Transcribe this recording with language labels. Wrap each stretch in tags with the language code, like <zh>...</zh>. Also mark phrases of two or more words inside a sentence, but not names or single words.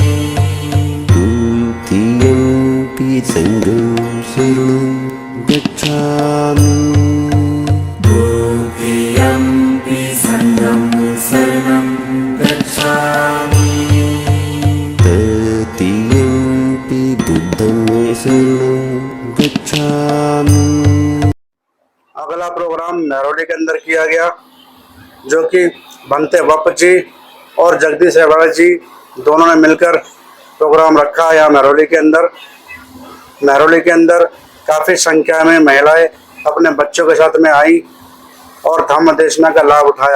<pi>द्वितीयंपि संघं शरणं गच्छामि। द्वितीयंपि संघं शरणं गच्छामि। तृतीयंपि बुद्धं शरणं गच्छामि।</pi> <hi>अगला प्रोग्राम नरोली के अंदर किया गया, जो कि भंते बप्प जी और जगदीश हेबाड़ा जी दोनों ने मिलकर प्रोग्राम रखा है। यहाँ नरोली के अंदर काफ़ी संख्या में महिलाएं अपने बच्चों के साथ में आई और धम्म देशना का लाभ उठाया।</hi>